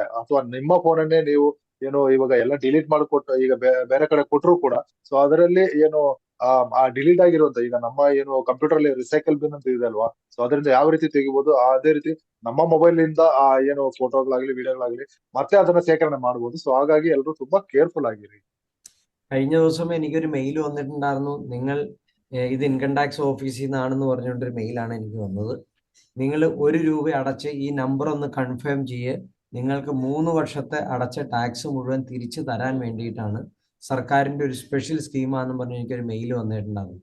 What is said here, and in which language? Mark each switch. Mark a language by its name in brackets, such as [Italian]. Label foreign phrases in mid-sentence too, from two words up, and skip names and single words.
[Kannada] ಅಥವಾ ನಿಮ್ಮ ಫೋನನ್ನೇ ನೀವು ಏನು ಇವಾಗ ಎಲ್ಲ ಡಿಲೀಟ್ ಮಾಡಿಕೊಟ್ಟು ಈಗ ಬೇರೆ ಕಡೆ ಕೊಟ್ಟರು ಕೂಡ ಸೊ ಅದರಲ್ಲಿ ಏನು ಆ ಡಿಲೀಟ್ ಆಗಿರುವಂತ ಈಗ ನಮ್ಮ ಏನು ಕಂಪ್ಯೂಟರ್ ಅಲ್ಲಿ [English] recycle bin [Kannada] ಅಂತ ಇದೆ ಅಲ್ವಾ, ಸೊ ಅದರಿಂದ ಯಾವ ರೀತಿ ತೆಗಿಬಹುದು ಅದೇ ರೀತಿ ನಮ್ಮ ಮೊಬೈಲ್ ಇಂದ ಆ ಏನು ಫೋಟೋಗಳಾಗ್ಲಿ ವಿಡಿಯೋಗಳಾಗ್ಲಿ ಮತ್ತೆ ಅದನ್ನ ಸೇಕರಣೆ ಮಾಡಬಹುದು. ಸೊ ಹಾಗಾಗಿ ಎಲ್ಲರೂ ತುಂಬಾ ಕೇರ್ಫುಲ್ ಆಗಿರಿ. [Malayalam] കഴിഞ്ഞ ദിവസം എനിക്കൊരു മെയിൽ വന്നിട്ടുണ്ടായിരുന്നു. നിങ്ങൾ ഇത് [English] income tax office [Malayalam] നിന്നാണെന്ന് പറഞ്ഞുകൊണ്ടൊരു മെയിലാണ് എനിക്ക് വന്നത്. നിങ്ങൾ 1 രൂപ അടച്ച് ഈ നമ്പർ ഒന്ന് കൺഫേം ചെയ്യ്, നിങ്ങൾക്ക് 3 വർഷത്തെ അടച്ച ടാക്സ് മുഴുവൻ തിരിച്ചു തരാൻ വേണ്ടിയിട്ടാണ്, സർക്കാരിൻ്റെ ഒരു സ്പെഷ്യൽ സ്കീമാണെന്ന് പറഞ്ഞ് എനിക്കൊരു മെയിൽ വന്നിട്ടുണ്ടായിരുന്നു.